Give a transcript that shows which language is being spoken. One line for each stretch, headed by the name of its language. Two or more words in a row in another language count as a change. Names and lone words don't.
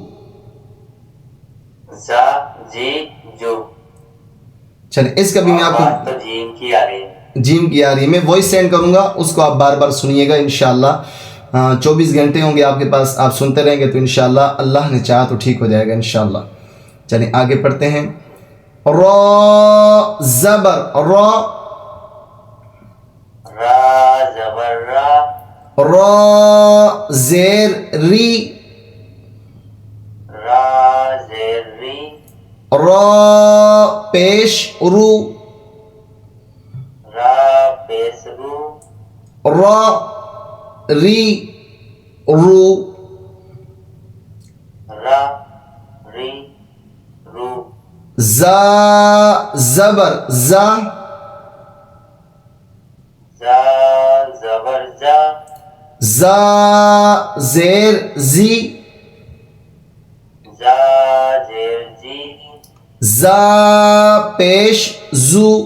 Urdu: زا جی جو. چلیں اس کا بھی میں آپ کو تو جیم کی آ رہی ہے. جیم کی آ رہی ہے. میں وائس سینڈ کروں گا, اس کو آپ بار بار سنیے گا
Arabic: انشاءاللہ.
Urdu: 24 گھنٹے ہوں گے آپ کے پاس, آپ سنتے رہیں گے تو
Arabic: انشاءاللہ
Urdu: اللہ نے چاہا تو ٹھیک ہو جائے گا
Arabic: انشاءاللہ.
Urdu: چلیں آگے پڑھتے ہیں. را زبر را, را زبر را, را زیر ری, را زیر ری, را پیش رو, را پیش رو, را ری رو, را ری رو. زا زبر زا, زا زبر زا, زا زیر زی, زا زیر جی, زا پیش زو,